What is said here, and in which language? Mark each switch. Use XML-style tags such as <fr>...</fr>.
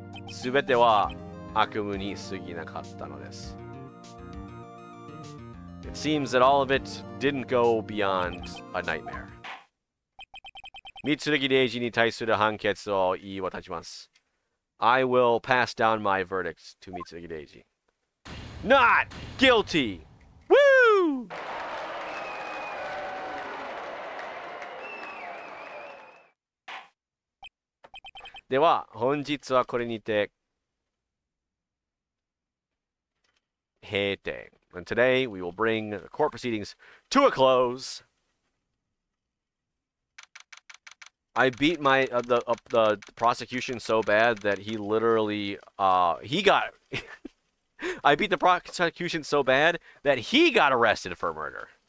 <ja>すべては悪夢に過ぎなかったのです。</ja> <en>It seems that all of it didn't go beyond a nightmare.</en> <ja>三剣レイジに対する判決を言い渡します。</ja> <en>I will pass down my verdict to 三剣レイジ。 Not guilty! Woo!</en> <ja>では、本日はこれにて閉廷。</ja> <en>And today we will bring the court proceedings to a close. I beat my the prosecution so bad that he literally he got I beat the prosecution so bad that he got arrested for murder.</en>